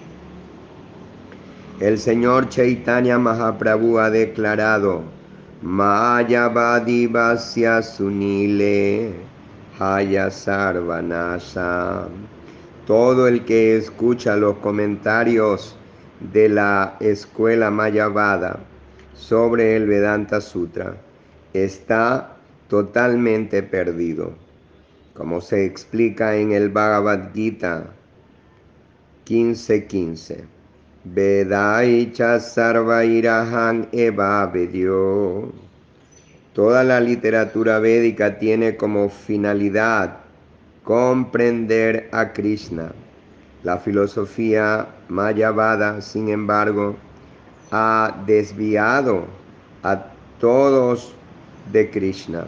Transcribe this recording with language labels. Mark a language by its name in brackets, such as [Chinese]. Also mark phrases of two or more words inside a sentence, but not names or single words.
[Spanish] El Señor Chaitanya Mahaprabhu ha declarado: [Bangla] মায়াবাদী ভাষ্য শুনিলে হয় সর্বনাশ. [Spanish] Todo el que escucha los comentarios de la escuela Mayavada sobre el Vedanta Sutra está totalmente perdido. Como se explica en el Bhagavad Gita 15:15. [Sanskrit] वेदैश्च सर्वैरहम् एव वेद्यो. [Spanish] Toda la literatura védica tiene como finalidad comprender a Krishna. La filosofía mayavada, sin embargo, ha desviado a todos de Krishna.